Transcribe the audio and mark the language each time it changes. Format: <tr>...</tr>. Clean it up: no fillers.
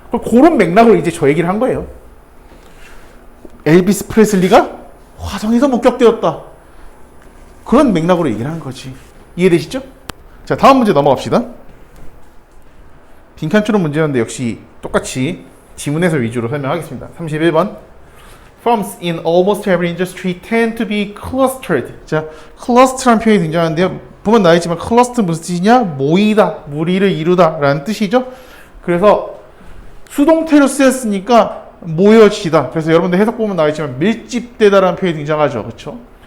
<ko>그런 맥락으로 이제 저 얘기를 한 거예요. 엘비스 프레슬리가 화성에서 목격되었다. 그런 맥락으로 얘기를 한 거지. 이해되시죠? 자, 다음 문제 넘어갑시다. 빈칸추론 문제였는데 역시 똑같이 지문 해설 위주로 설명하겠습니다. 31번.</ko> <en>Firms in almost every industry tend to be clustered.</en> <ko>자, cluster라는 표현이 등장하는데요. 보면 나와있지만 cluster 무슨 뜻이냐? 모이다, 무리를 이루다 라는 뜻이죠. 그래서 수동태로 쓰였으니까 모여지다. 그래서 여러분들 해석 보면 나와있지만 밀집되다 라는 표현이 등장하죠. 그렇죠?</ko>